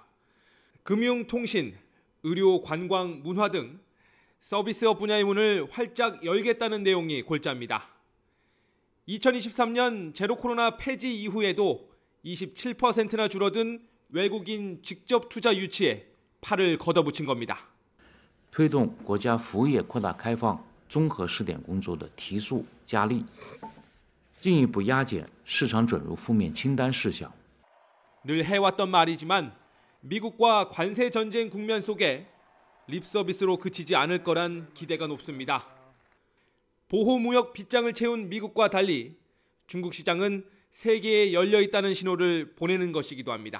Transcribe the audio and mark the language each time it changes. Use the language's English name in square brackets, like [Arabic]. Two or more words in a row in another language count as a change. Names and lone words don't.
[Korean] 금융, 통신, 의료, 관광, 문화 등 서비스업 분야의 문을 활짝 열겠다는 내용이 골자입니다. 2023년 제로 코로나 폐지 이후에도 27%나 줄어든 외국인 직접 투자 유치에 팔을 걷어붙인 겁니다. [Chinese] 推动国家服务业扩大开放综合试点工作的提速加力，进一步压减市场准入负面清单事项。 [Korean] 늘 해왔던 말이지만 미국과 관세 전쟁 국면 속에 립 서비스로 그치지 않을 거란 기대가 높습니다. 보호무역 빗장을 채운 미국과 달리 중국 시장은 세계에 열려 있다는 신호를 보내는 것이기도 합니다.